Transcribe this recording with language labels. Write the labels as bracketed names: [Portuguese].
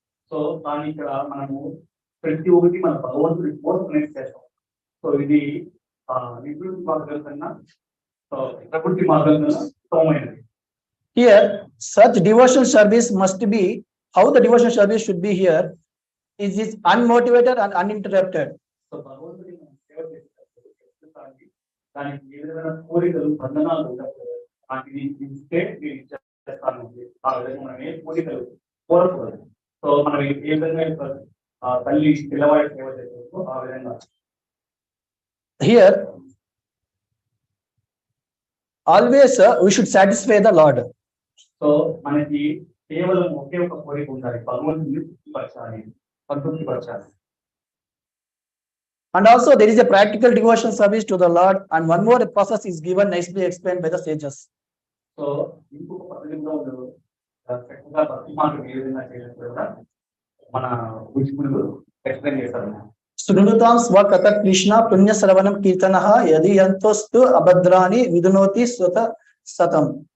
[Telugu] So దాని ఇక్కడ మనము ప్రతి ఒక్కటి మన భగవంతుడి కోసం చేస్తాం. సో ఇది నివృత్తి మార్గం కన్నా ప్రకృతి మార్గం కన్నా ఉత్తమమైనది. [English] Here such devotional service must be, how the devotional service should be here is unmotivated and uninterrupted. [Telugu] So భగవంతుడి సేవ చేసేటప్పుడు దానికి ఏ విధమైన కోరికలు బంధనాలు ఉండకూడదు. నాకు ఇది ఇస్తే నేను చేస్తాను, ఆ విధంగా మనం ఏ కోరికలు కోరకూడదు. సో మనం ఏ విధంగా తల్లి పిల్లవాడి సేవ చేస్తామో ఆ విధంగా. [English] Here always we should satisfy the Lord. [Telugu] So మనకి కేవలం ఒకే ఒక కోరిక ఉండాలి, భగవంతుని తృప్తిపరచాలి, సంతృప్తిపరచాలి. [English] And also there is a practical devotion service to the Lord, and one more process is given nicely explained by the sages. [Telugu] So ఇంకొక పద్ధతిలో చక్కగా భక్తి మార్గం ఏ విధంగా చేయాలి కూడా మన ఋషులు ఎక్స్ప్లెయిన్ చేస్తారు. [Sanskrit] Srunutam swakata Krishna punya sravanam kirtanaha yadi yantostu abhadrani vidunoti swata satam.